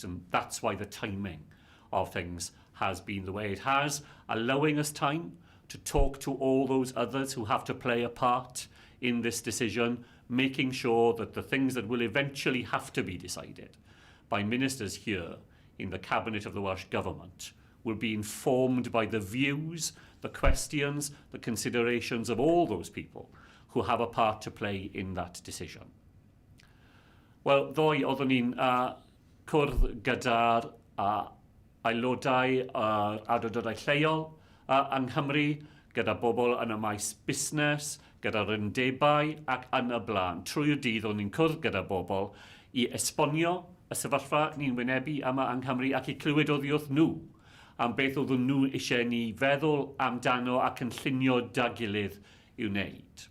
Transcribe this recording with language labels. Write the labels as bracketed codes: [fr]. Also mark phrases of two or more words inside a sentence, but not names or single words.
[en] And that's why the timing of things has been the way it has, allowing us time to talk to all those others who have to play a part in this decision, making sure that the things that will eventually have to be decided by ministers here in the Cabinet of the Welsh Government will be informed by the views, the questions, the considerations of all those people who have a part to play in that decision. [cy] Wel, ddoe oeddwn ni'n cwrdd gyda'r aelodau awdurdodau lleol yng Nghymru, gyda bobl yn y maes busnes, gyda'r undebau ac yn y blaen. Trwy'r dydd o'n ni'n cwrdd gyda bobl I esbonio y sefyllfa ni'n wynebu yma yng Nghymru ac I clywed oddi wrth nhw am beth oedden nhw eisiau ni feddwl amdano ac yn llunio da gilydd i'w wneud.